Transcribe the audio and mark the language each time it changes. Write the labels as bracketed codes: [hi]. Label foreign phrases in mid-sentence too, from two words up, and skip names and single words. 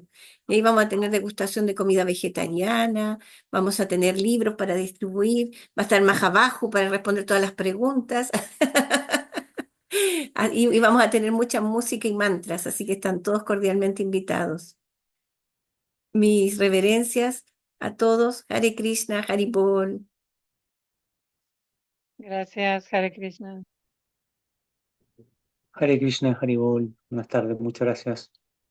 [es] Y ahí vamos a tener degustación de comida vegetariana, vamos a tener libros para distribuir, va a estar más abajo para responder todas las preguntas. Y vamos a tener mucha música y mantras, así que están todos cordialmente invitados. Mis reverencias a todos. [sa] Hare Krishna, Hari Bol. [es] Gracias, [sa] Hare Krishna. Hare Krishna, Hare Bol. [es] Buenas tardes, muchas gracias.